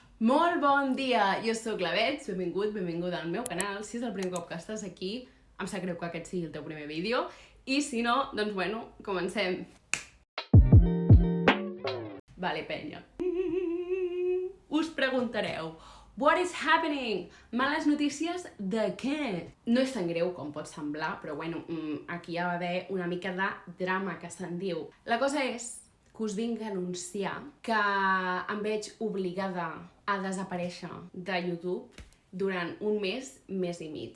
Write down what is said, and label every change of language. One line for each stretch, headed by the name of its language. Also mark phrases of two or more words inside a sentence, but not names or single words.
Catalan: Molt bon dia, jo sóc la Bets, benvinguda al meu canal. Si és el primer cop que estàs aquí, em sap greu que aquest sigui el teu primer vídeo, i si no, doncs bueno, comencem. Vale, penya. Us preguntareu,
English: what is happening?
Catalan: Males notícies de què? No és tan greu com pot semblar, però bueno, aquí hi ha d'haver una mica de drama, que se'n diu. La cosa és que us vinc a anunciar que em veig obligada a desaparèixer de YouTube durant un mes i mig.